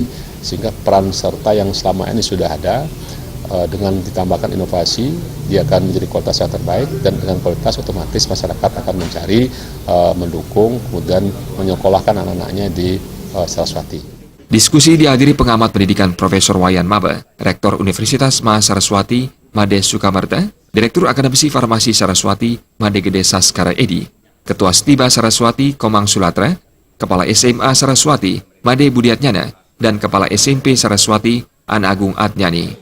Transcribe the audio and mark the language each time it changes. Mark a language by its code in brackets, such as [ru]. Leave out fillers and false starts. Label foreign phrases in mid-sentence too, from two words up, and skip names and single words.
[id] Sehingga peran serta yang selama ini sudah ada dengan ditambahkan inovasi, dia akan menjadi kualitas yang terbaik, dan dengan kualitas otomatis masyarakat akan mencari, mendukung, kemudian menyekolahkan anak-anaknya di Saraswati. Diskusi dihadiri pengamat pendidikan Profesor Wayan Mabe, Rektor Universitas Mahasaraswati, Made Sukamarta, Direktur Akademisi Farmasi Saraswati, Made Gede Saskara Edi, Ketua STIBA Saraswati, Komang Sulatra, Kepala SMA Saraswati, Made Budiatnyana, dan Kepala SMP Saraswati, An Agung Adnyani.